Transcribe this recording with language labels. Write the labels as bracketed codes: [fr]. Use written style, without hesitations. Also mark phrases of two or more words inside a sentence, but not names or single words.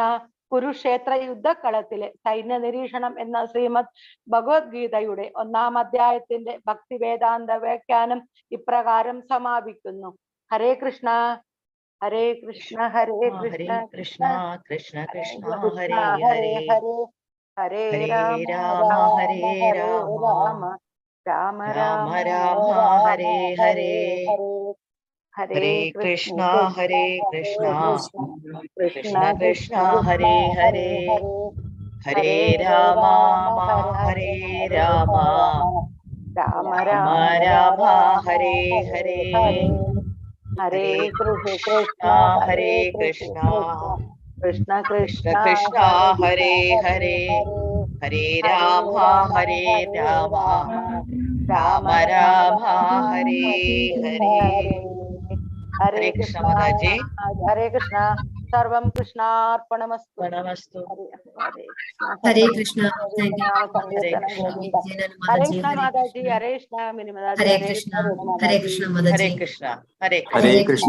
[ml] കുരുക്ഷേത്ര യുദ്ധക്കളത്തിലെ സൈന്യ നിരീക്ഷണം എന്ന ശ്രീമദ് ഭഗവത്ഗീതയുടെ 1-ാം അധ്യായത്തിന്റെ ഭക്തിവേദാന്ത വ്യാഖ്യാനം ഇപ്രകാരം സമാപിക്കുന്നു. [sa] ഹരേ കൃഷ്ണ. ഹരേ കൃഷ്ണ. ഹരേ കൃഷ്ണ. കൃഷ്ണ കൃഷ്ണ കൃഷ്ണ ഹരേ ഹരേ ഹരേ ഹരേ ഹരേ ഹരേ രാമ രാമ ഹരേ രാമ രാമ രാമ രാമ ഹരേ ഹരേ. ഹരേ കൃഷ്ണ ഹരേ കൃഷ്ണ കൃഷ്ണ കൃഷ്ണ ഹരേ ഹരേ. ഹരേ രാമ ഹരേ രാമ രാമ രാമ രാമ ഹരേ ഹരേ. ഹരേ കൃഷ്ണ. ഹരേ കൃഷ്ണ കൃഷ്ണ കൃഷ്ണ കൃഷ്ണ കൃഷ്ണ ഹരേ ഹരേ. ഹരേ രാമ ഹരേ രാമ രാമ രാമ ഹരേ ഹരേ. ഹരേ ഹരേ കൃഷ്ണ കൃഷ്ണ. മാതാജി. ഹരേ കൃഷ്ണ. സർവം കൃഷ്ണാർപ്പണമസ്തു. നമസ്തു. ഹരേ കൃഷ്ണ. ഹരേ കൃഷ്ണ മാതാജി. ഹരേ കൃഷ്ണ മിനി മാതാജി. ഹരേ കൃഷ്ണ. ഹരേ കൃഷ്ണ മാതാജി. ഹരേ കൃഷ്ണ. ഹരേ ഹരേ കൃഷ്ണ.